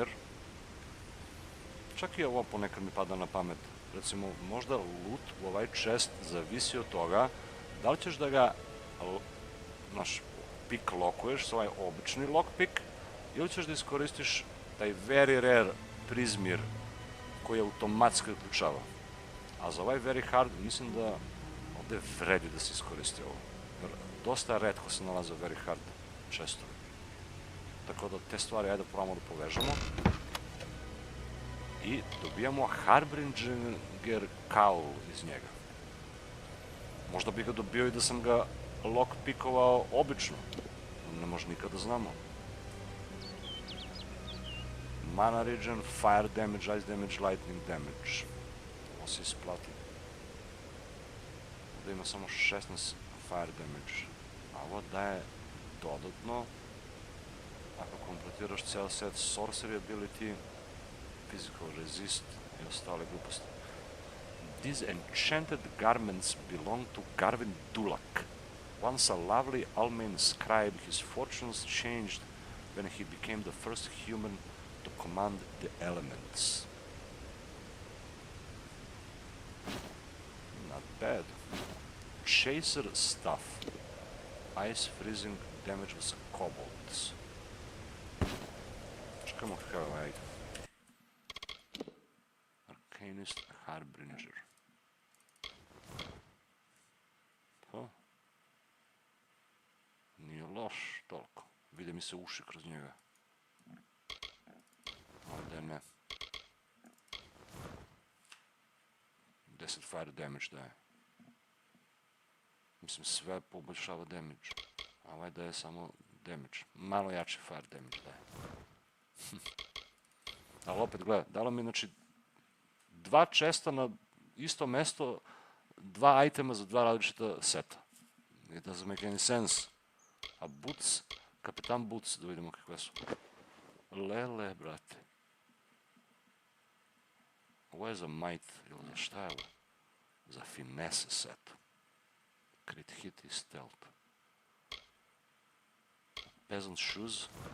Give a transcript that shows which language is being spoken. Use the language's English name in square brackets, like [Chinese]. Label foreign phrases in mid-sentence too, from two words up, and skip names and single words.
[Serbian] Čak i ovo ponekad mi pada na pamet. Recimo, možda loot u ovaj chest zavisi od toga da li ćeš da ga pick lokuješ s ovaj obični lockpick ili ćeš da iskoristiš taj [English] very rare [Serbian] prizmir koji automatski uključava. A za ovaj [English] very hard [Serbian] mislim da ovdje vredi da se iskoristi ovo. Dosta retko se nalaze [English] very hard [Serbian] chestovi. Tako da te stvari ajde probamo da povežemo. I dobijamo Harbinger Cowl iz njega. Možda bi ga dobio i da sam ga lockpickovao obično. Ne može nikad da znamo. [English] Mana regen, fire damage, ice damage, lightning damage. [Serbian] Ovo se isplati. Ovdje ima samo 16 [English] fire damage. [Serbian] A ovo daje dodatno, ako kompletiraš ceo set [English] sorcery ability, physical resist [Serbian] i ostale gluposti. [English] These enchanted garments belong to Garvin Dulak. Once a lovely Almain scribe, his fortunes changed when he became the first human to command the elements. Not bad. Chaser stuff. Ice freezing damage with kobolds. [Serbian] Čekamo kakav je ovaj. Arcanist Harbinger. Pa. Nije loš toliko. Vide mi se uši kroz njega. Ovdje ne. 10 [English] fire damage [Serbian] daje. Mislim, sve poboljšava damage. A ovaj daje samo damage. Malo jači [English] fire damage [Serbian] daje. Ali opet, gledaj, dalo mi, znači, 2 česta na isto mesto, 2 itema za 2 različita seta. [English] It doesn't make any sense. [Serbian] A boots, kapitan boots, da vidimo kakve su. Lele, brate. Ovo je za might, ili za šta je ovo? Za finesse set. [English] Crit hit [Serbian] i stealth. [English] Peasant shoes.